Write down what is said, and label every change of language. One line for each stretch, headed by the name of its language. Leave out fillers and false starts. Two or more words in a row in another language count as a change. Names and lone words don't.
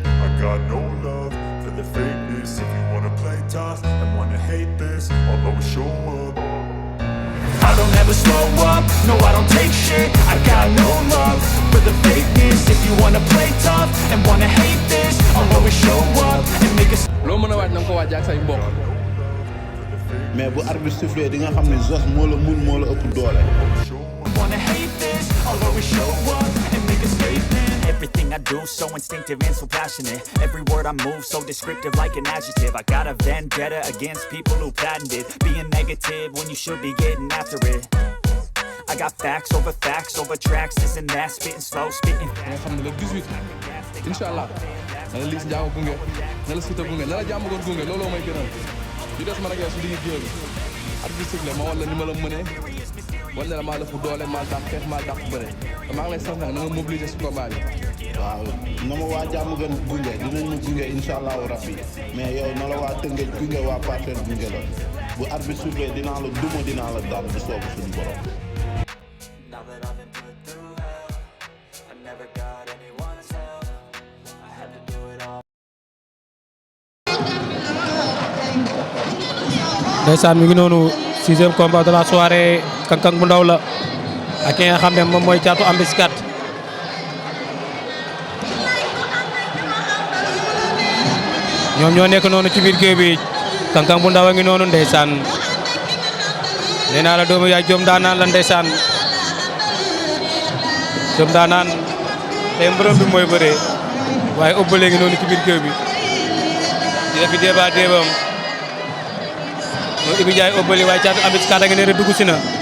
English: I got no love for the fakeness. If you wanna play tough and wanna hate this, I'll always show up. I don't ever slow up, no I don't take shit. I got no love for the fakeness. If you wanna play tough and wanna hate this, I'll always show up and make a
Wolof: loo mën a waaj na nga ko waaj ak say mbokk. mais bu arbitre sifflé di nga xam ne Zoss moo la mun moo la ëpp doole.
English: wanna hate this, I'll always show up and make a statement. Everything I do so instinctive and so passionate. Every word I move so descriptive like an adjective. I got a vendetta against people who patented being negative when you should be getting after it. I got facts over tracks, this and that, spitting slow, spitting fast.
Wolof: nga xam ne le 18
Arabic: إن شاء الله
Wolof: na la Liss Ndiago gunge na la Siteu gunge na la jàmm gën gunge looloo may gënal yu des man ak yow su digg géew bi arbitre sifflé ma wala ni ma la mënee wala la maa la fu doole maa dàq xeex maa dàq bëre maa ngi lay sant nag na nga mobiliser si combat bi. waaw na ma waa jàmm gën gunge dinañ ma gunge
Arabic: إن شاء الله ربي
Wolof: mais yow na la waa Tëngéej gunge waa Parcelles gunge la bu arbitre sifflé dinaa la duma dinaa la daan bu soobu suñu borom.
English: Now that I've been put through hell, I never got anyone's help. I had to do it all.
Wolof: ndeysaan mi ngi noonu
French: 6e combat de la soirée
Wolof: Kang Kang bu ndaw la ak ki nga xam ne moom mooy Thiatou ambiskat ñoom ñoo nekk noonu ci biir géew bi Kang Kang bu ndaw a ngi noonu ndeysaan nee naa la doomu yaay jom daanaan la ndeysaan jom daanaan tey mbërëm bi mooy bëree waaye ëbbale ngi noonu ci biir géew bi di def fi débat débam mooy Ibi Ndiaye ëbbali waaye Thiatou ambiskat a ngi ne rek dugg si na